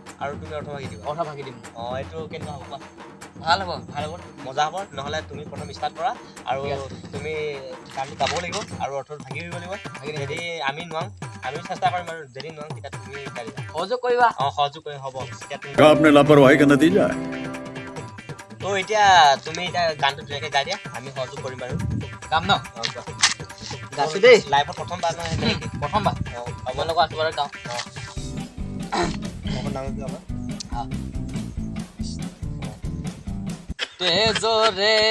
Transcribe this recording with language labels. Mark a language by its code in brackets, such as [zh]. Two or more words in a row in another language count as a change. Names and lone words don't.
[as] আৰু তুমি অৰ্থ ভাগি দিম এইটো কেনেকুৱা হ'ব কোৱা ভাল হ'ব মজা হ'ব নহ'লে তুমি প্ৰথম ষ্টাৰ্ট কৰা আৰু তুমি গানটো গাব লাগিব আৰু অৰ্থটো ভাগি দিব লাগিব যদি আমি নোৱাৰোঁ আমি চেষ্টা কৰিম আৰু যদি নোৱাৰোঁ তেতিয়া তুমি গাড়িবা সহযোগ কৰিবা সহযোগ কৰিম হ'ব [hi] आपने लापरवाही का नतीजा है [as] তো এতিয়া তুমি এতিয়া গানটো ধুনীয়াকৈ গাই দিয়া আমি সহযোগ কৰিম বাৰু গাম ন গাইছোঁ দেই লাইফত প্ৰথমবাৰ প্ৰথমবাৰ আমাৰ লগত আছোঁ বাৰু গাওঁ তেজৰে